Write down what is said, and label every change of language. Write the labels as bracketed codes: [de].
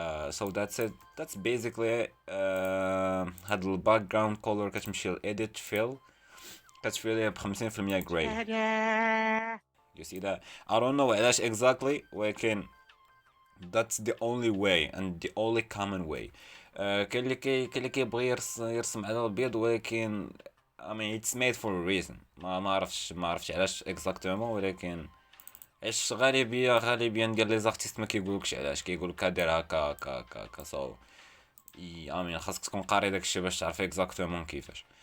[en] so that's basically [ar] هاد الباك جراوند كولر كتمشي لإيديت فيل كتفيليه ب 50% gray. [en] you see that I don't know علاش exactly ولكن that's the only way and the only common way. [ar] كاين اللي كيبغي يرسم على الابيض ولكن [en] I mean it's made for a reason. [ar] ما عرفتش علاش [fr] exactement [ar] ولكن ايش غالبيه ديال لي زارتيست ما كيقولكش علاش، كيقولك دير هكا سو امين خاصك تكون قاري داكشي باش تعرف اكزاكتومون كيفاش.